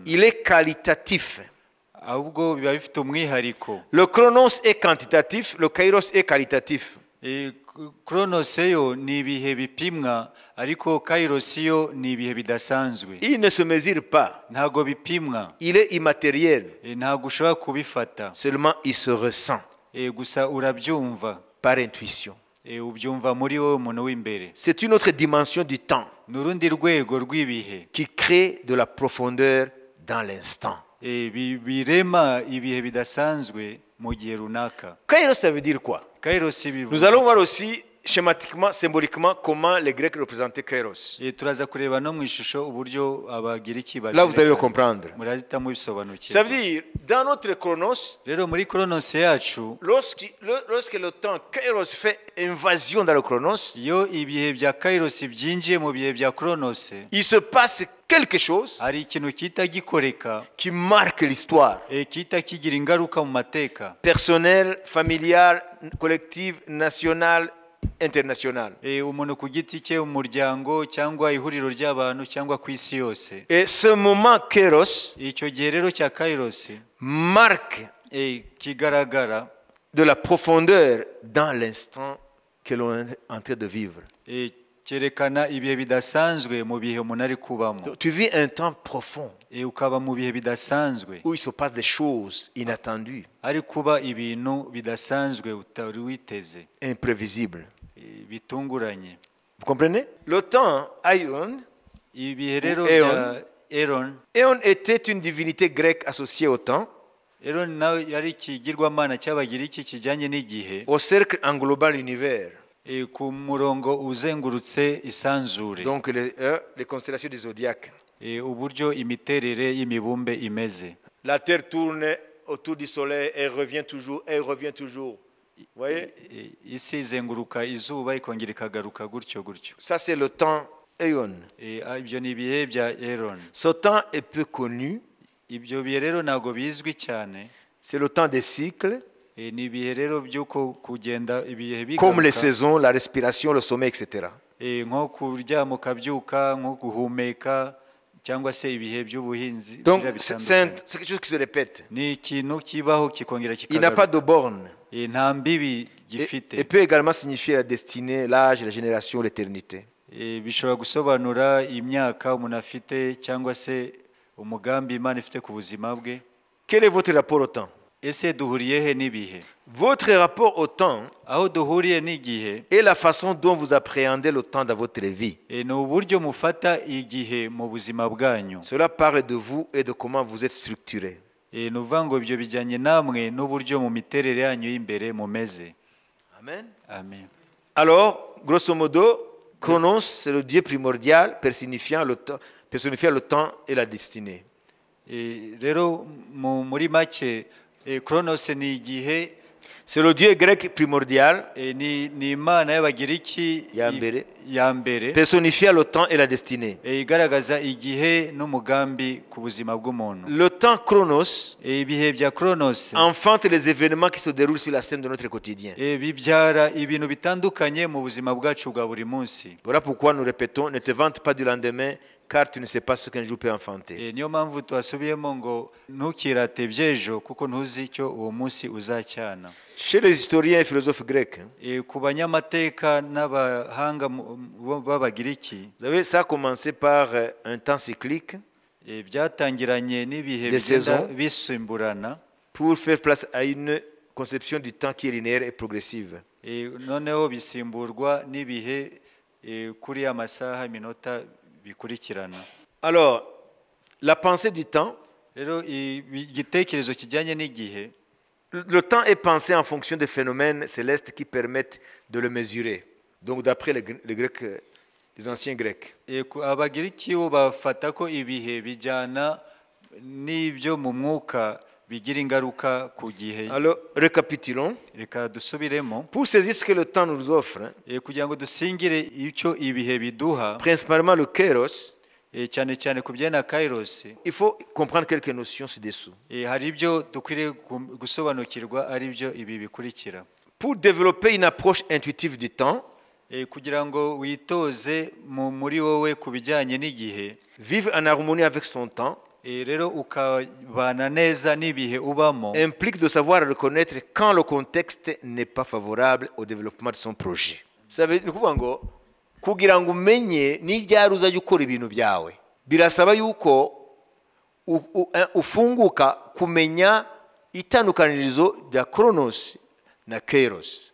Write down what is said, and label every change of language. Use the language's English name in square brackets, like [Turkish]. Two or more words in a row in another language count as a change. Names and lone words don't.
[French] Il est qualitatif. [Kinyarwanda] ahubwo biba bifite umwihariko. [French] Le Chronos est quantitatif, le Kairos est qualitatif. [Kinyarwanda] Chronos yo ni ibihe bipimwa, ariko Kairos yo ni ibihe bidasanzwe. [French] Il ne se mesure pas. [Kinyarwanda] Ntabwo bipimwa, [French] Il est immatériel. [Kinyarwanda] ntabwo ushobora kubifata, [French] Seulement il se ressent [Kinyarwanda] gusa urabyumva, [French] par intuition. [Kinyarwanda] ubyumva muri wowe umuntu w'imbere. [French] C'est une autre dimension du temps [Kinyarwanda] Ni urundi rwego rw'ibihe [French] qui crée de la profondeur dans l'instant. [Kinyarwanda] birema ibihe bidasanzwe mu gihe runaka. [French] Kairos, ça veut dire quoi? [Kinyarwanda] Kairos bivuze [French] Nous allons [Kinyarwanda] iki? [French] voir aussi schématiquement, symboliquement, comment les Grecs représentaient Kairos. [Kinyarwanda] Turaza kureba no mu ishusho uburyo abagiriki [French] Là, vous allez le comprendre. [Kinyarwanda] murazita [French] Ça [Kinyarwanda] mubisobanukirwa. [French] veut dire, dans notre Chronos, [Kinyarwanda] Rero muri Chronos yacu, [French] lorsque le temps Kairos fait invasion dans le Chronos, [Kinyarwanda] iyo ibihe bya Kairos byinjiye mu bihe bya Chronos, [French] il se passe quelque chose [Kinyarwanda] hari ikintu kita gikoreka, [French] qui marque l'histoire [Kinyarwanda] kita kigira ingaruka mu mateka, [French] personnelle, familiale, collective, nationale, internationale. [Kinyarwanda] umuntu ku giti cye, umuryango cyangwa ihuriro ry'abantu cyangwa ku isi yose. [French] Et ce moment Kairos [Kinyarwanda] Icyo gihe rero cya Kairos [French] marque [Kinyarwanda] kigaragara [French] de la profondeur dans l'instant que l'on est en train de vivre. [Kinyarwanda] cyerekana ibihe bidasanzwe mu bihe umuntu ari kubamo. [French] Donc, tu vis un temps profond [Kinyarwanda] Ukaba mu bihe bidasanzwe [French] où il se passe des choses inattendues, [Kinyarwanda] ari kuba ibintu bidasanzwe utari witeze, [French] imprévisibles. [Kinyarwanda] bitunguranye. [French] Vous comprenez? Le temps, Aion, [Kinyarwanda] Ibihe rero Eon. bya Eron, [French] Aion était une divinité grecque associée au temps, [Kinyarwanda] Eron nawe yari ikigirwamana cy'Abagiriki kijyanye n'igihe, [French] au cercle englobant l'univers. [Kinyarwanda] ku murongo uzengurutse isanzure, [French] Donc les constellations du zodiaque. [Kinyarwanda] uburyo imiterere y'imibumbe imeze. [French] La Terre tourne autour du Soleil et revient toujours, et revient toujours. Vous voyez? [Kinyarwanda] Isi izenguruka izuba ikongera ikagaruka gutyo gutyo. [French] Ça, c'est le temps Aion. [Kinyarwanda] Ibyo ni ibihe bya Eron. [French] Ce temps est peu connu. [Kinyarwanda] Ibyo bihe rero ntabwo bizwi cyane. [French] C'est le temps des cycles, [Kinyarwanda] Ni ibihe rero by'uko kugenda ibihe [French] comme les [Kinyarwanda] bigaruka, [French] saisons, la respiration, le sommeil, etc. [Kinyarwanda] nko kuryama ukabyuka, nko guhumeka, cyangwa se ibihe by'ubuhinzi. [French] Donc, [Kinyarwanda] biba [French] c'est [Kinyarwanda] bitandukanye. [French] quelque chose qui se répète. [Kinyarwanda] Ni ikintu kibaho kikongera [French] Il n'a pas [Kinyarwanda] kikagaruka. [French] de borne. [Kinyarwanda] Nta mbibi [French] Et [Kinyarwanda] gifite. [French] peut également signifier la destinée, l'âge, la génération, l'éternité. [Kinyarwanda] Bishobora gusobanura imyaka umuntu afite cyangwa se umugambi Imana ifite ku buzima bwe. [French] Quel est votre rapport au temps? [Kinyarwanda] Ese duhuriye he n'ibihe? [French] Votre rapport au temps [Kinyarwanda] Aho duhuriye n'igihe [French] est la façon dont vous appréhendez le temps dans votre vie. [Kinyarwanda] ni uburyo mufata igihe mu buzima bwanyu. [French] Cela parle de vous et de comment vous êtes structuré. [Kinyarwanda] Ni ukuvuga ngo ibyo bijyanye namwe n'uburyo mu miterere yanyu y'imbere mumeze. [French] Amen. [Kinyarwanda] Amen. [French] Alors, grosso modo, Chronos, c'est le Dieu primordial personnifiant le temps et la destinée. [Kinyarwanda] Rero muri make Kronos ni igihe, [French] C'est le Dieu grec primordial [Kinyarwanda] ni Imana y'Abagiriki Ya mbere. ya mbere, [French] personnifiant le temps et la destinée. [Kinyarwanda] igaragaza igihe n'umugambi ku buzima bw'umuntu. [French] Le temps Chronos [Kinyarwanda] Ibihe bya Kronos [French] enfante les événements qui se déroulent sur la scène de notre quotidien. [Kinyarwanda] bibyara ibintu bitandukanye mu buzima bwacu bwa buri munsi. [French] Voilà pourquoi nous répétons, ne te vante pas du lendemain, car tu ne sais pas ce qu'un jour peut enfanter. [Kinyarwanda] Niyo mpamvu twasubiyemo ngo ntukirate by'ejo kuko ntuzi icyo uwo munsi uzacyana. [French] Chez les historiens et philosophes grecs, [Kinyarwanda] Ku banyamateka n'abahanga b'Abagiriki, [French] vous savez, ça a commencé par un temps cyclique [Kinyarwanda] byatangiranye n'ibihe [French] Des [Kinyarwanda] bigenda [French] saisons. [Kinyarwanda] bisimburana, [French] pour faire place à une conception du temps qui est linéaire et progressive. [Kinyarwanda] noneho bisimburwa n'ibihe kuri amasaha iminota bikurikirana. [French] Alors, la pensée du temps, [Kinyarwanda] Rero igitekerezo kijyanye n'igihe, [French] le temps est pensé en fonction des phénomènes célestes qui permettent de le mesurer. Donc, d'après les Grecs, les anciens Grecs. [Kinyarwanda] Abagiriki bo bafata ko ibihe bijyana n'ibyo mu mwuka bigira ingaruka ku gihe. [French] Alors, récapitulons. [Kinyarwanda] Reka dusubiremo [French] Pour saisir ce que le temps nous offre, [Kinyarwanda] kugira ngo dusingire icyo ibihe biduha, [French] principalement le kairos, [Kinyarwanda] cyane cyane ku bijyanye na Kairos. [French] il faut comprendre quelques notions ci-dessous. [Kinyarwanda] Hari ibyo dukwiriye gusobanukirwa, ari byo ibi bikurikira. [French] Pour développer une approche intuitive du temps, [Kinyarwanda] Kugira ngo witoze muri wowe ku bijyanye n'igihe, [French] vivre en harmonie avec son temps, [Kinyarwanda] rero ukabana neza n'ibihe ubamo, [French] implique de savoir reconnaître quand le contexte n'est pas favorable au développement de son projet. Ça veut dire [Kinyarwanda] ngo kugira ngo umenye n'iryari uzajya ukora ibintu byawe, birasaba yuko ufunguka kumenya itandukanirizo rya Chronos na Kairos.